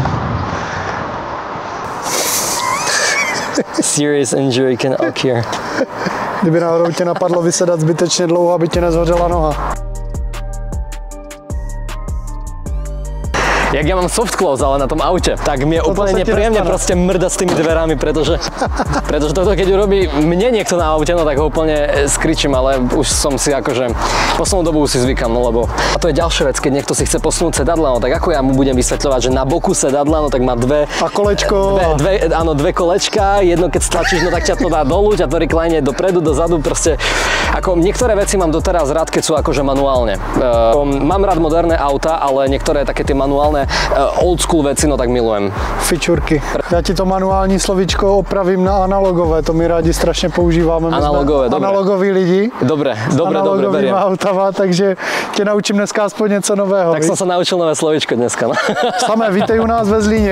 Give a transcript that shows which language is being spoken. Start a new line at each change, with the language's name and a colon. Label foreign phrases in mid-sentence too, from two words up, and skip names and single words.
English: Serious injury can occur.
Czech: Kdyby náhodou tě napadlo vysedat zbytečně dlouho, aby tě nezhořela noha.
Slovak: Jak ja mám
English: soft close,
Slovak: ale na tom aute, tak mi je úplne nepríjemne proste mrdať s tými dverami, pretože toto keď urobí mne niekto na aute, no tak ho úplne skričím, ale už som si akože poslednú dobu si zvykam, no lebo a to je ďalšia vec, keď niekto si chce posunúť sedadla, no tak ako ja mu budem vysvetľovať, že na boku sedadla, no tak má dve
Czech: a kolečko.
Slovak: Dve kolečka, jedno keď stlačíš, no tak ťa to dá dolu, ťa to recline dopredu, dozadu, proste ako niektoré veci mám doteraz rád, keď sú akože manuálne. Mám rád moderné auta, ale niektoré také tie manuálne
English: old school
Slovak: veci, no tak milujem. Fičurky.
Czech: Já ti to manuální slovíčko opravím na analogové, to my rádi strašně používáme.
Slovak: Analogové, dobré.
Czech: Analogoví lidi.
Slovak: Dobre, beriem.
Czech: Autama, takže tě naučím dneska aspoň něco nového.
Slovak: Tak som sa naučil nové slovíčko dneska. No.
Czech: Samé, vítej u nás ve Zlíně.